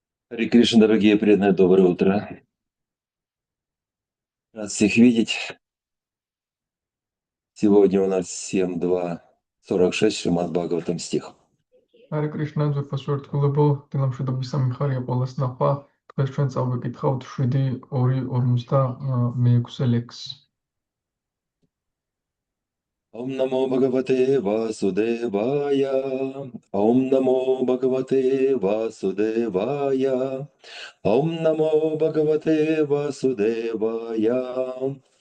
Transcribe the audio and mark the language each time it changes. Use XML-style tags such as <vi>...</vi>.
<ru>Харе Кришна, дорогие преданные, доброе утро. Рад всех видеть. Сегодня у нас 7.2.46 Шримад Бхагаватам стих.</ru> <ka>Харе Кришна, ძვირფასურთქულებო, დილამშვიდობის სამიხარია ყველას ნახვა. დღეს ჩვენ წავიკითხავთ 7.2.46 ლექსს.</ka> <sa>Ом намо Бхагавате Васудевая. Ом намо Бхагавате Васудевая. Ом намо Бхагавате Васудевая.</sa>